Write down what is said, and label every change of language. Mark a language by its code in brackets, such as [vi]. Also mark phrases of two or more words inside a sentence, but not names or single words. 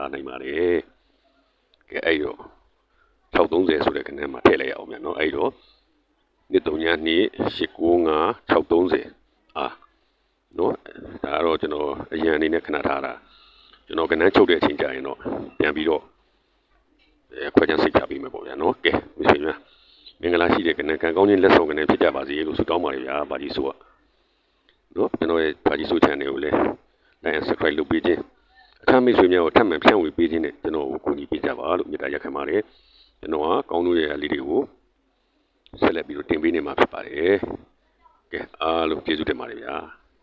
[my] နိုင်ပါတယ်ကဲအဲ့တော့630ဆိုတဲ့ကဏ္ဍမှာထည့်လိုက်ရအောင်ဗျာနော်အဲ့တော့နှစ်3ညနှစ်895 630နော်ဒါကတော့ကျွန်တော်အရင် အနေနဲ့ခဏထားတာကျွန်တော်ကဏ္ဍချုပ်တဲ့အချိန်ကြာရင်တော့ပြန်ပြီးတော့ခွဲခြားစိတ်ချပေးမယ်ပေါ့ဗျာနော်ကဲမိတ်ဆွေများမင်္ဂလာရှိတဲ့ကဏ္ဍကံကောင်းခြင်းလက်ဆောင်ကဏ္ဍဖြစ်ကြပါစေလို့ဆုတောင်းပါတယ်ဗျာဘာကြီးဆိုကနော်ကျွန်တော်ရဲ့ဘာကြီးဆို channel ကိုလည်း [en] like and subscribe [my] လုပ်ပေးခြင်းအခမ်းမိတ်ဆွေများကိုထပ်မံဖြန့်ဝေပေးခြင်းနဲ့ကျွန်တော်ကိုကူညီပေးကြပါလို့မေတ္တာရက်ခံပါတယ်ကျွန်တော်ကကောင်းလို့ရတဲ့လေးတွေကိုဆက်လက်ပြီးတော့တင်ပေးနေမှာဖြစ်ပါတယ်ကဲအားလုံးကျေးဇူးတင်ပါတယ်ဗျာ